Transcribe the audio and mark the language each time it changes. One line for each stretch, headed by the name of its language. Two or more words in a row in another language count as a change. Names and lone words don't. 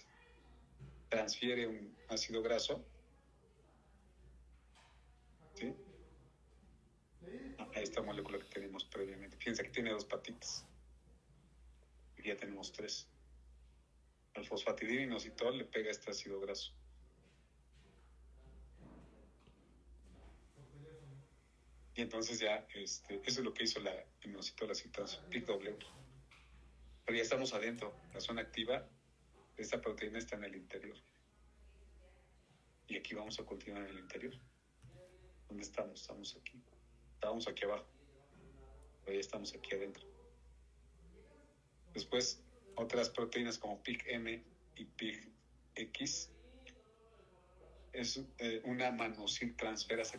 Spanish: Transfiere un ácido graso, ¿sí?, a esta molécula que tenemos previamente. Fíjense que tiene 2 patitas. Y ya tenemos 3. Al fosfatidilinositol le pega este ácido graso. Y entonces ya, eso es lo que hizo la inositol aciltransferasa, PICW. Pero ya estamos adentro. La zona activa de esta proteína está en el interior. Y aquí vamos a continuar en el interior. ¿Dónde estamos? Estamos aquí. Estábamos aquí abajo. Pero ya estamos aquí adentro. Después, otras proteínas como PIC-M y PIC-X es una manosiltransferasa.